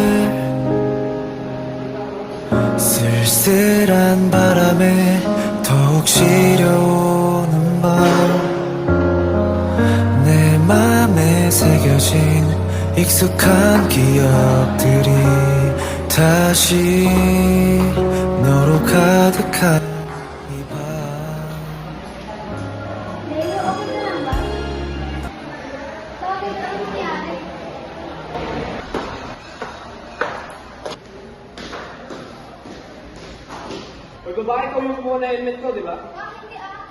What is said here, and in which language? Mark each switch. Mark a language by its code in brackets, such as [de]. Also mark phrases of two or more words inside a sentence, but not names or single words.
[ko] 쓸쓸한 바람에 더욱 시려오는 밤 내 맘에 새겨진 익숙한 기억들이 다시 너로 가득한 이 밤 [tl] Leo, okay ka lang ba? Bakit? Ano nangyari? Hoy, babae, ikaw yung kumuha na helmet ko, di ba? Bakit hindi ah?